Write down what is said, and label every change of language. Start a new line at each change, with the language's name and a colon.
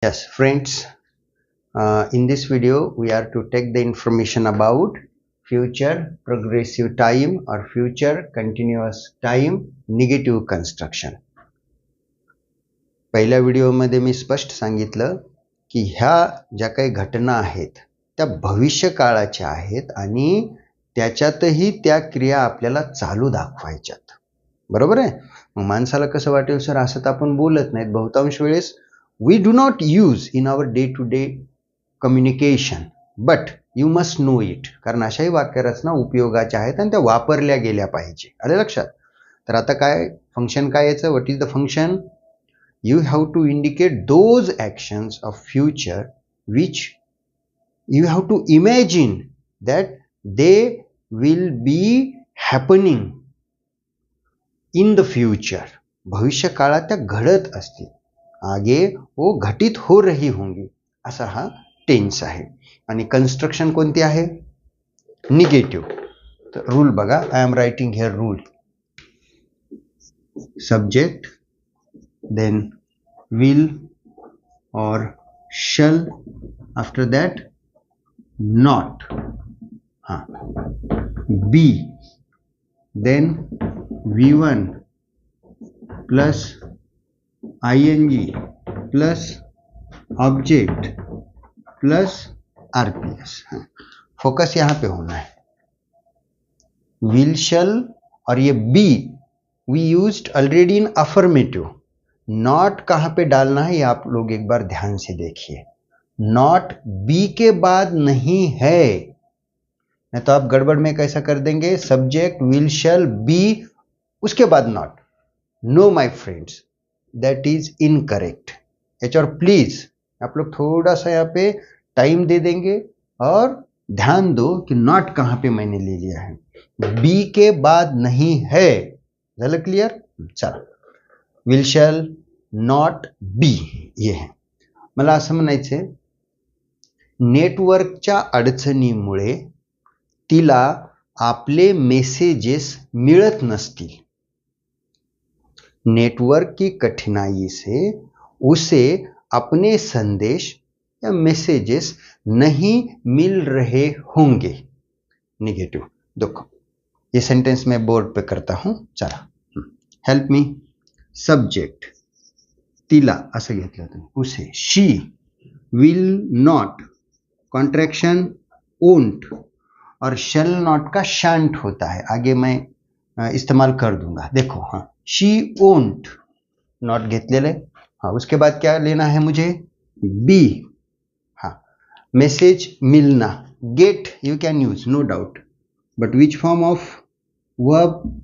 English: Yes, friends, in this video, we are to take the information about future progressive time or future continuous time negative construction.
Marathi: पहिल्या व्हिडिओमध्ये मी स्पष्ट सांगितलं की ह्या ज्या काही घटना आहेत त्या भविष्य काळाच्या आहेत आणि त्याच्यातही त्या क्रिया आपल्याला चालू दाखवायच्यात. बरोबर आहे? मग माणसाला कसं वाटेल, सर असं तर आपण बोलत नाहीत. बहुतांश वेळेस
English: we do not use in our day-to-day communication, but you must know it.
Marathi: कारण अशाही वाक्यरचना उपयोगाच्या आहेत आणि त्या वापरल्या गेल्या पाहिजे. आले लक्षात? तर आता काय फंक्शन काय याचं?
English: What is the function? You have to indicate those actions of future which you have to imagine that they will be happening in the future.
Marathi: भविष्य काळात त्या घडत असतील.
Hindi: आगे वो घटित हो रही होंगी
Marathi: असा हा टेन्स आहे. आणि कन्स्ट्रक्शन कोणती आहे?
English: Negative.
Marathi: तर रूल बघा.
English: I am writing here rule. Subject, then will or shall, after that not, be, then v1 plus ing plus object plus RPS.
Hindi: Focus यहां पे होना है.
English: Will shall और ये be we used already in affirmative.
Hindi: Not कहां पे डालना है ये आप लोग एक बार ध्यान से देखिए. नॉट बी के बाद नहीं है, नहीं तो आप गड़बड़ में कैसा कर देंगे?
English: subject will shall be
Hindi: उसके बाद
English: Not. No my friends, that is incorrect.
Marathi: याच्यावर
Hindi: प्लीज आप लोग थोड़ा सा यहाँ पे टाइम दे देंगे और ध्यान दो कि नॉट कहां पे मैंने ले लिया है. बी के बाद नहीं है.
Marathi: झालं क्लियर? चला.
English: Will shall not be ये है.
Marathi: मला असं म्हणायचंय, नेटवर्कच्या अडचणीमुळे तिला आपले मेसेजेस मिळत नसतील.
Hindi: नेटवर्क की कठिनाई से उसे अपने संदेश या मैसेजेस नहीं मिल रहे होंगे. निगेटिव. देखो ये सेंटेंस मैं बोर्ड पे करता हूं.
Marathi: चला,
English: Help me.
Marathi: सब्जेक्ट तिला असं घेतलं होतं,
Hindi: उसे.
English: she will not, contraction won't, और shall not
Hindi: का शांट होता है. आगे मैं इस्तेमाल कर दूंगा. देखो, हाँ,
English: she won't, not
Marathi: घेतलेलं आहे.
Hindi: हाँ, उसके बाद क्या लेना है मुझे? बी. हाँ, मैसेज मिलना.
English: Get you can use, no doubt, but which form of verb?